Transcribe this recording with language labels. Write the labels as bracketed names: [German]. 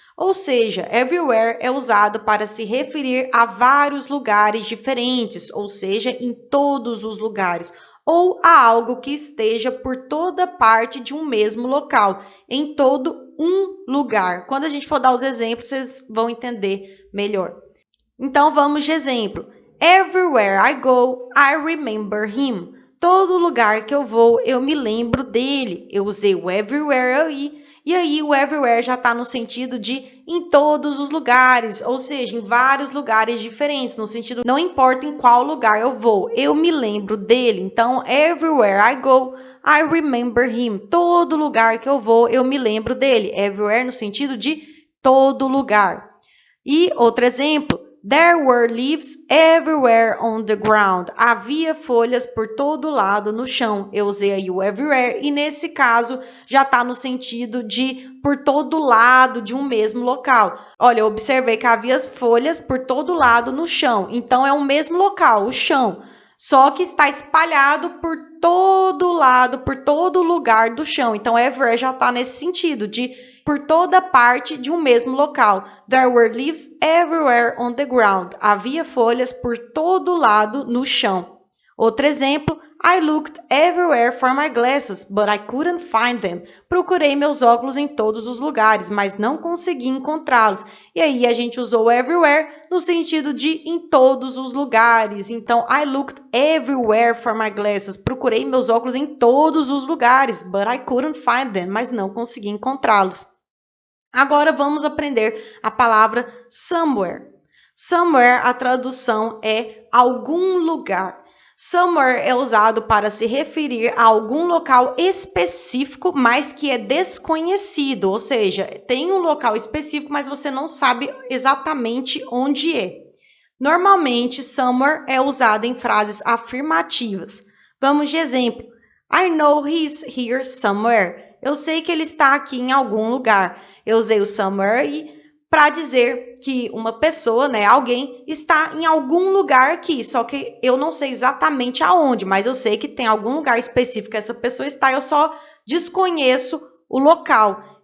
[Portuguese] Ou seja, everywhere é usado para se referir a vários lugares diferentes, ou seja, em todos os lugares, ou a algo que esteja por toda parte de um mesmo local, em todo um lugar. Quando a gente for dar os exemplos, vocês vão entender melhor. Então, vamos de exemplo. [English] Everywhere I go, I remember him. [Portuguese] Todo lugar que eu vou, eu me lembro dele. Eu usei o everywhere aí. E aí, o everywhere já está no sentido de em todos os lugares, ou seja, em vários lugares diferentes, no sentido não importa em qual lugar eu vou, eu me lembro dele. Então, [English] everywhere I go, I remember him. [Portuguese] Todo lugar que eu vou, eu me lembro dele. Everywhere no sentido de todo lugar. E outro exemplo. [English] There were leaves everywhere on the ground. [Portuguese] Havia folhas por todo lado no chão. Eu usei aí o everywhere e nesse caso já está no sentido de por todo lado de um mesmo local. Olha, eu observei que havia folhas por todo lado no chão. Então é o mesmo local, o chão. Só que está espalhado por todo lado, por todo lugar do chão. Então everywhere já está nesse sentido de por toda parte de um mesmo local. [English] There were leaves everywhere on the ground. [Portuguese] Havia folhas por todo lado no chão. Outro exemplo, [English] I looked everywhere for my glasses, but I couldn't find them. [Portuguese] Procurei meus óculos em todos os lugares, mas não consegui encontrá-los. E aí a gente usou everywhere no sentido de em todos os lugares. Então, [English] I looked everywhere for my glasses. [Portuguese] Procurei meus óculos em todos os lugares, [English] but I couldn't find them. [Portuguese] Mas não consegui encontrá-los. Agora vamos aprender a palavra somewhere. Somewhere, a tradução é algum lugar. Somewhere é usado para se referir a algum local específico, mas que é desconhecido, ou seja, tem um local específico, mas você não sabe exatamente onde é. Normalmente, somewhere é usado em frases afirmativas. Vamos de exemplo. [English] I know he's here somewhere. [Portuguese] Eu sei que ele está aqui em algum lugar. Eu usei o somewhere para dizer que uma pessoa, né, alguém, está em algum lugar aqui, só que eu não sei exatamente aonde, mas eu sei que tem algum lugar específico que essa pessoa está, eu só desconheço o local.